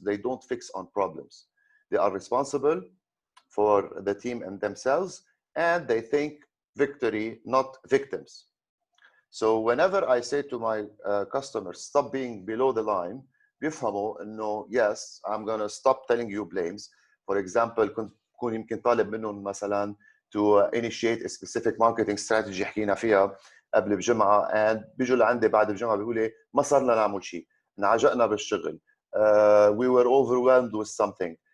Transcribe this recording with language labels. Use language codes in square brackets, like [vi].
[en] They don't fix on problems. They are responsible for the team and themselves, and they think victory, not victims. So whenever I say to my customers, stop being below the line, [ar] بيفهموا إنه [en] yes, I'm gonna stop telling you blames. For example, [ar] كون يمكن طالب منهم مثلا [en] to initiate a specific marketing strategy [ar] حكينا فيها قبل بجمعة [en] and [ar] بيجوا لعندي بعد بجمعة بيقولوا لي ما صرنا نعمل شيء، انعجقنا بالشغل. [en] We were overwhelmed with something.